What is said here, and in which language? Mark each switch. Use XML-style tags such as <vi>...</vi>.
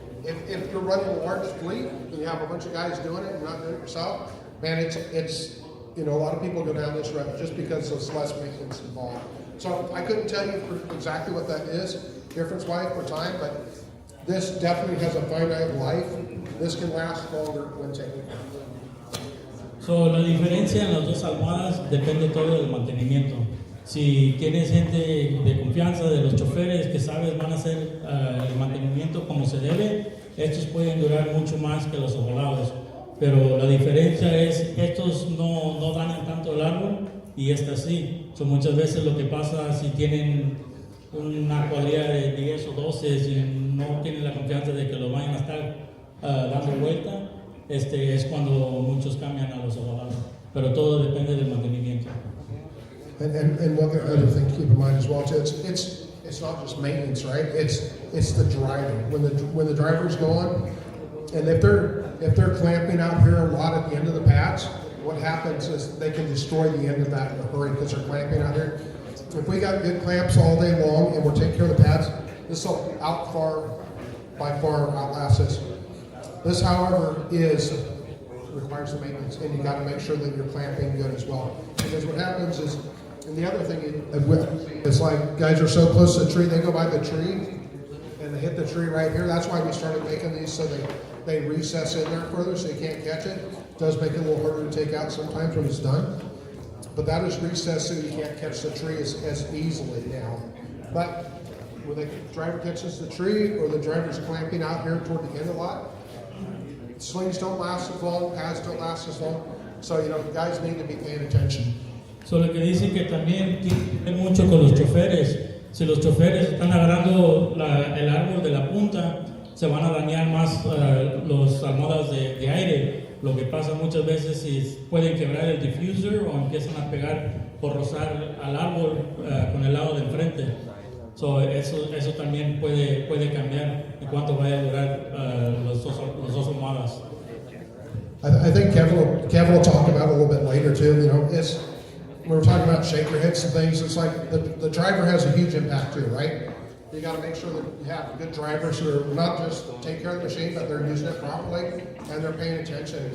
<en>If you're running a large fleet and you have a bunch of guys doing it and not doing it yourself, man, it's a lot of people go down this road just because there's less maintenance involved. So I couldn't tell you exactly what that is, difference-wise for time, but this definitely has a finite life. This can last longer when taken care of.</en> <es>So, la diferencia en las dos almohadas depende todo del mantenimiento. Si tienes gente de confianza de los choferes que sabes van a hacer el mantenimiento como se debe, estos pueden durar mucho más que los ovalados. Pero la diferencia es, estos no dañan tanto el árbol y estas sí. So, muchas veces lo que pasa, si tienen una cualidad de 10 o 12, si no tienen la confianza de que lo vayan a estar dando vuelta, es cuando muchos cambian a los ovalados. Pero todo depende del mantenimiento.</es> <en>And one other thing to keep in mind as well too, it's not just maintenance, right? It's the driving. When the driver's going, and if they're clamping out here a lot at the end of the pads, what happens is they can destroy the end of that in a hurry because they're clamping out here. If we got good clamps all day long and we're taking care of the pads, this will by far outlast us. This, however, requires the maintenance, and you got to make sure that you're clamping good as well. Because what happens is, and the other thing is like guys are so close to the tree, they go by the tree and they hit the tree right here. That's why we started making these so they recess in there further so you can't catch it. It does make it a little harder to take out sometimes when it's done. But that is recessed so you can't catch the tree as easily now. But when the driver catches the tree or the driver's clamping out here toward the end of the lot, slings don't last as long, pads don't last as long. So, guys need to be paying attention.</en> <es>So lo que dice que también tiene mucho con los choferes. Si los choferes están agarrando el árbol de la punta, se van a dañar más los almohadas de aire. Lo que pasa muchas veces es pueden quebrar el diffuser o empiezan a pegar por rozar al árbol con el lado de enfrente. So, eso también puede cambiar en cuánto vaya a durar los dos almohadas.</es> <en>I think Kevin will talk about it a little bit later too. When we're talking about shaker hits and things, it's like the driver has a huge impact too, right? You got to make sure that you have good drivers who are not just take care of the machine, but they're using it properly and they're paying attention.</en>